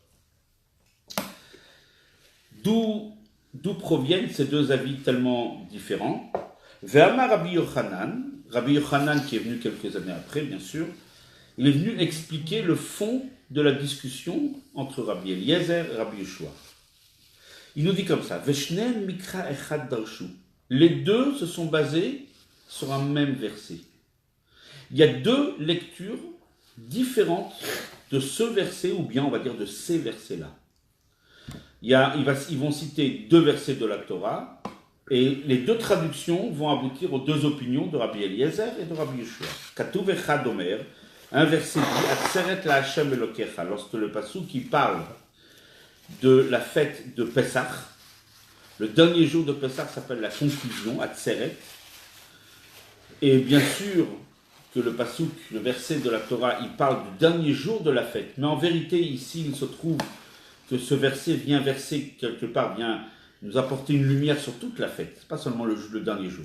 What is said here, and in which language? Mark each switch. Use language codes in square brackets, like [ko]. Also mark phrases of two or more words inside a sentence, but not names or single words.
[fr] D'où proviennent ces deux avis tellement différents? Ve'amar Rabbi Yochanan qui est venu quelques années après, bien sûr, il est venu expliquer le fond de la discussion entre Rabbi Eliezer et Rabbi Yeshua. Il nous dit comme ça, [he] ושניהם מקרא אחד דרשו. [fr] Les deux se sont basés sur un même verset. Il y a deux lectures différentes de ce verset, ou bien on va dire de ces versets-là. Ils vont citer deux versets de la Torah, et les deux traductions vont aboutir aux deux opinions de Rabbi Eliezer et de Rabbi Yeshua. [he] כתוב אחד אומר, [fr] un verset dit, [he] עצרת להשם אלהיך, [fr] lorsque le pasuk qui parle de la fête de Pessah, le dernier jour de Pessah s'appelle la conclusion, Atzeret, et bien sûr que le pasuk, le verset de la Torah, il parle du dernier jour de la fête, mais en vérité ici il se trouve que ce verset vient nous apporter une lumière sur toute la fête, pas seulement le dernier jour.